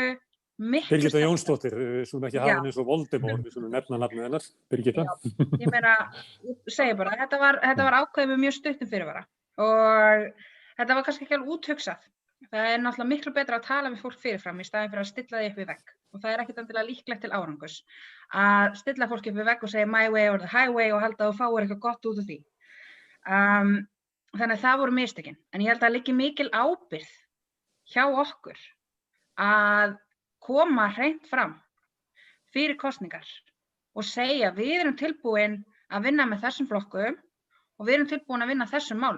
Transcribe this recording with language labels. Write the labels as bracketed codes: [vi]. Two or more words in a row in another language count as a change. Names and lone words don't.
[is] Birgitta Jónsdóttir, svona ekki hafa henni eins og Voldemort, við svona nefna nafnið hennar, Birgitta. Já, ég meina, ég segi bara, þetta var ákveðið með mjög stuttum fyrirvara og þetta var kannski ekki alveg úthugsað. Það er náttúrulega miklu betra að tala við fólk fyrirfram í staðinn fyrir að stilla því upp við vegg og það er ekkert endilega líklegt til árangurs að stilla fólki upp við vegg og segja [en] my way or the highway [is] og halda að þú fáir eitthvað gott út af því. Þannig að það voru mistökin, en ég held að liggi mikil ábyrgð hjá okkur að koma hreint fram fyrir kosningar og segja við erum tilbúin að vinna með þessum flokkum og við erum tilbúin að vinna þessum málum.